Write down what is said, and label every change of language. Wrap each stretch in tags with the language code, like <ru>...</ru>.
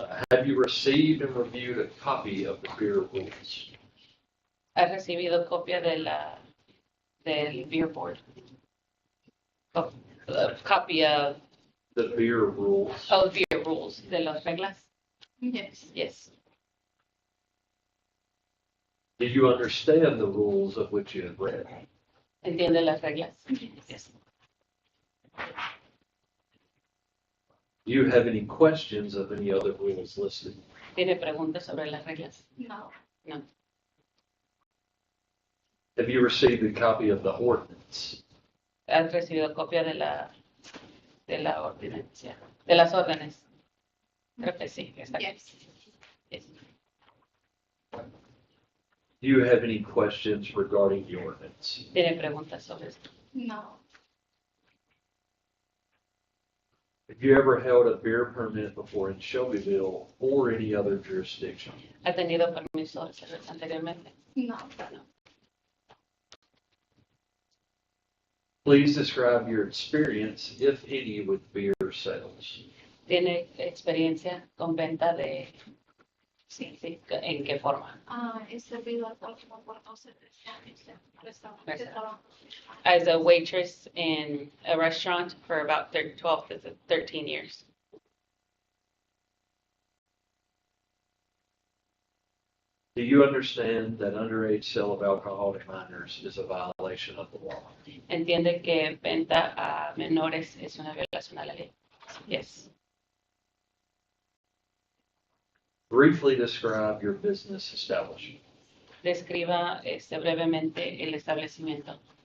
<en>Have you received and reviewed a copy of the beer rules?</en> <es>¿Has recibido copia del beer board?</es> <en>Copy of The beer rules. beer rules,</en> <es>de las reglas?</es> <en>Yes. Yes. Do you understand the rules of which you have read?</en> <es>¿Entiende las reglas?</es> <en>Yes. Do you have any questions of any other rules listed?</en> <es>¿Tiene preguntas sobre las reglas?</es> <en>No. No. Have you received a copy of the ordinance?</en> <es>¿Has recibido copia de la ordenancia? De las órdenes. Creo que sí. Está bien.</es> <en>Yes. Yes. Do you have any questions regarding the ordinance?</en> <es>¿Tiene preguntas sobre esto?</es> <en>No. Have you ever held a beer permit before in Shelbyville or any other jurisdiction?</en> <es>¿Ha tenido permiso de cerveza anteriormente?</es> <en>No. No. Please describe your experience, if any, with beer sales.</en> <es>¿Tiene experiencia con venta de... Sí, sí. ¿En qué forma? He servido alcohol como por 12 años en restaurantes de trabajo.</es> <en>As a waitress in a restaurant for about 12 to 13 years. Do you understand that underage sale of alcohol to minors is a violation of the law?</en> <es>¿Entiende que venta a menores es una violación a la ley?</es> <en>Yes. Briefly describe your business establishment.</en> <es>Describa brevemente el establecimiento.</es>